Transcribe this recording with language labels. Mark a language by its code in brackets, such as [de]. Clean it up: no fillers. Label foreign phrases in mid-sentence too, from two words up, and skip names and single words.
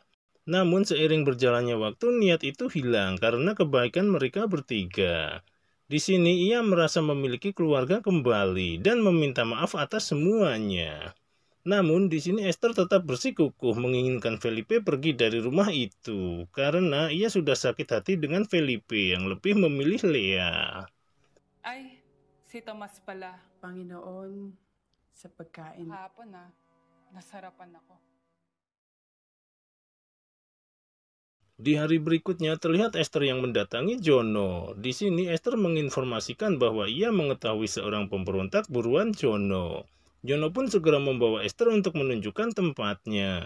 [id] Namun seiring berjalannya waktu, niat itu hilang karena kebaikan mereka bertiga. Di sini ia merasa memiliki keluarga kembali dan meminta maaf atas semuanya. Namun di sini Esther tetap bersikukuh menginginkan Felipe pergi dari rumah itu karena ia sudah sakit hati dengan Felipe yang lebih memilih Lea. [tl] Ay, si Tomas pala. Panginoon, sa pagkain. Hapon nasarapan ako. [id] Di hari berikutnya terlihat Esther yang mendatangi Jono. Di sini Esther menginformasikan bahwa ia mengetahui seorang pemberontak buruan Jono. Jono pun segera membawa Esther untuk menunjukkan tempatnya.